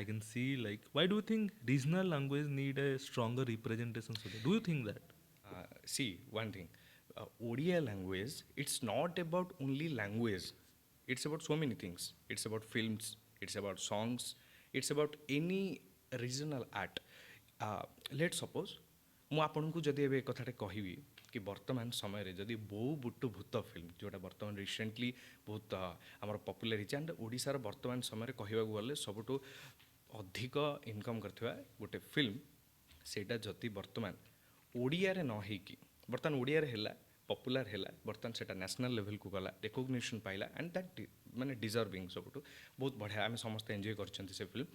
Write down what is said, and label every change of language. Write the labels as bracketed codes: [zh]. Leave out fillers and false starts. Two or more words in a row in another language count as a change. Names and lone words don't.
[en] I can see, like, why do you think regional language need a stronger representation? So do you think that? See, one thing, Odia language, it's not about only language. It's about so many things. It's about films, it's about songs, it's about any regional art. Let's suppose [or] ମୁଁ ଆପଣଙ୍କୁ ଯଦି ଏବେ କଥାଟେ କହିବି କି ବର୍ତ୍ତମାନ ସମୟରେ ଯଦି ବୋଉ ବୁଟୁ ଭୂତ ଫିଲ୍ମ ଯେଉଁଟା ବର୍ତ୍ତମାନ ରିସେଣ୍ଟଲି ବହୁତ ଆମର ପପୁଲାର ହେଇଛି ଆଣ୍ଡ ଓଡ଼ିଶାର ବର୍ତ୍ତମାନ ସମୟରେ କହିବାକୁ ଗଲେ ସବୁଠୁ ଅଧିକ ଇନକମ୍ କରିଥିବା ଗୋଟେ ଫିଲ୍ମ, ସେଇଟା ଯଦି ବର୍ତ୍ତମାନ ଓଡ଼ିଆରେ ନ ହେଇକି ବର୍ତ୍ତମାନ ଓଡ଼ିଆରେ ହେଲା, ପପୁଲାର ହେଲା, ବର୍ତ୍ତମାନ ସେଇଟା [en] national levelକୁ [or] ଗଲା, ରେକଗ୍ନିସନ୍ ପାଇଲା [en] and that [or] ମାନେ ଡିଜର୍ଭିଂ ସବୁଠୁ ବହୁତ ବଢ଼ିଆ, ଆମେ ସମସ୍ତେ ଏନ୍ଜୟ କରିଛନ୍ତି ସେ ଫିଲ୍ମ।